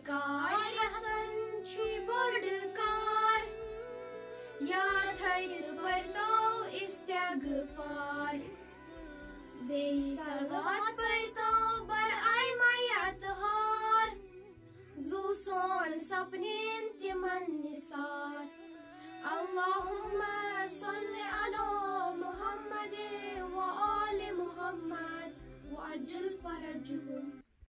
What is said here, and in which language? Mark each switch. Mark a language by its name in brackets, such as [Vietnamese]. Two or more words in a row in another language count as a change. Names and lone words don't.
[Kashmiri] کار یژھن چھُے بوٚڑ کار یاد تھٲیِتھ پٔرۍتو استغفار بیٚیہِ صلوات پٔرۍتو برائے میتہار زوٗ سون سپنٕنۍ تِمن نثار [Arabic] اللہُمَّ صل علی محمد وآل محمد وعجل فرجهم